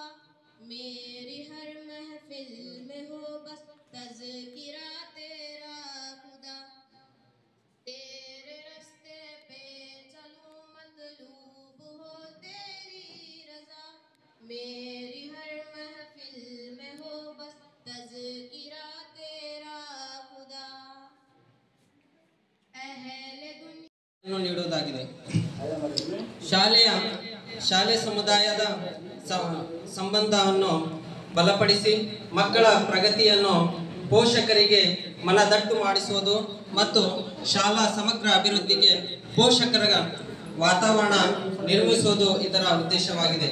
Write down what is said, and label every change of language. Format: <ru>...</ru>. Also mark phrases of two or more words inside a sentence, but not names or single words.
<ur>میری ہر محفل میں ہو بس تذکرہ تیرا خدا، تیرے راستے پہ چلوں مطلوب ہو تیری رضا، میری ہر محفل میں ہو بس تذکرہ تیرا خدا، اہلِ دنیا</ur> <kn>ನೀಡುವುದಾಗಿದೆ। ಶಾಲೆ ಸಮುದಾಯದ ಸಂಬಂಧವನ್ನು ಬಲಪಡಿಸಿ ಮಕ್ಕಳ ಪ್ರಗತಿಯನ್ನು ಪೋಷಕರಿಗೆ ಮನದಟ್ಟು ಮಾಡಿಸುವುದು ಮತ್ತು ಶಾಲಾ ಸಮಗ್ರ ಅಭಿವೃದ್ಧಿಗೆ ಪೋಷಕರ ವಾತಾವರಣ ನಿರ್ಮಿಸುವುದು ಇದರ ಉದ್ದೇಶವಾಗಿದೆ।</kn>